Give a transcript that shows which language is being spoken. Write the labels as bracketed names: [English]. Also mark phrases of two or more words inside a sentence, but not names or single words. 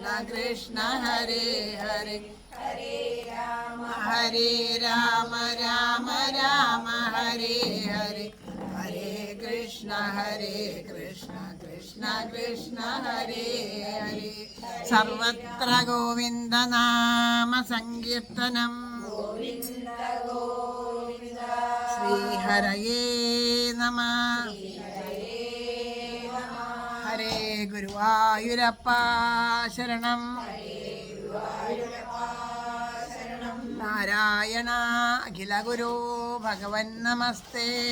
[Sanskrit] കൃഷ്ണ ഹരേ ഹരേ ഹരേ രാമ രാമ രാമ ഹരേ ഹരേ ഹരേ കൃഷ്ണ കൃഷ്ണ കൃഷ്ണ ഹരേ ഹരേ സർവത്ര ഗോവിന്ദനാമ സങ്കീർത്തനം ശ്രീഹരയേ നമഃ. [Malayalam] ഹരേ ഗുരുവായൂരപ്പ ശരണം. [Sanskrit] നാരായണ അഖില ഗുരു ഭഗവൻ നമസ്തേ.